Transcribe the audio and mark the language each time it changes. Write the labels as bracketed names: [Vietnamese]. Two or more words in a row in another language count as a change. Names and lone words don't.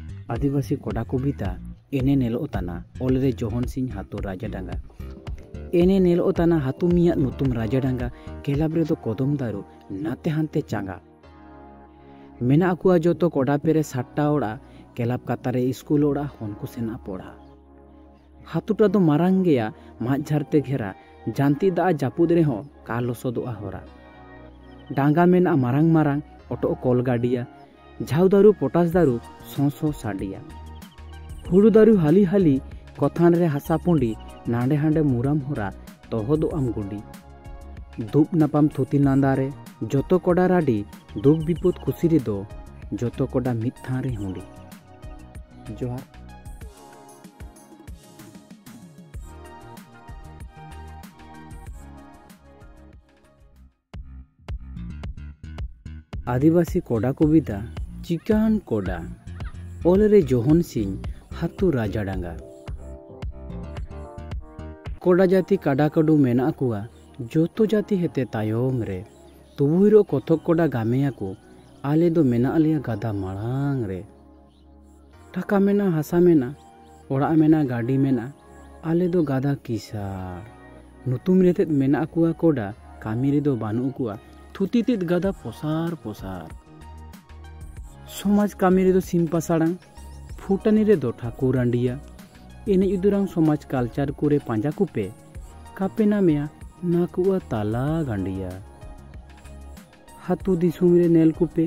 [Ho] आदिवासी कोड़ा कविता एने नेलोताना ओलरे जोहन सिंह हातु राजाडांगा एने नेलोताना हातु मिया नुतुम राजाडांगा केलाब रे दो कदम दारू नाते हानते चांगा मेना कुआ जोतो कोड़ा पेरे साट्टा ओड़ा केलाब कातारे स्कूल ओड़ा होनकु सेना पड़ा हातुटा दो मारांग गया माज झारते घेरा जानती दा जापुद रे हो का लोसोदोआ होरा डांगा मेना मारांग मारांग ऑटो कॉल गाडिया झाउ दारू पोटास दारू सौ साडिया हुड़ू दारू हाली हाली कथान रे हासा पुंडी नांडे हांडे मुराम होरा तोहदो आम गुंडी दुप नापाम थुती नांदारे जोतो कोड़ा राडी दुख विपद खुशी रे दो जोतो कोड़ा मिद थां रे हुंडी जोहार। आदिवासी कोड़ा कविता चिकान कोड़ा ओलरे जोहन सिंह हातु राजाडांगा कोड़ा जाति काडा काडू मेना कुआ जोतो जाति हेते तायोम रे तुबुरो कथक कोड़ा गामेया को आले दो मेना आलिया गादा माड़ांग रे टाका मेना हासा मेना ओड़ा मेना गाड़ी मेना आले दो गादा किसार नुतुम रेते मेना कुआ कोड़ा कामी रे दो बानु कुआ थुतीतित गादा पोसार पोसार समाज कामी रे दो सिम पासाड़ांग फुटानी रे दो ठाकुर आंडिया एने इदुरांग समाज कल्चर कुरे पांजा कुपे कापेना मेया नाकुआ ताला गांडिया हातु दिसुम रे नेल कुपे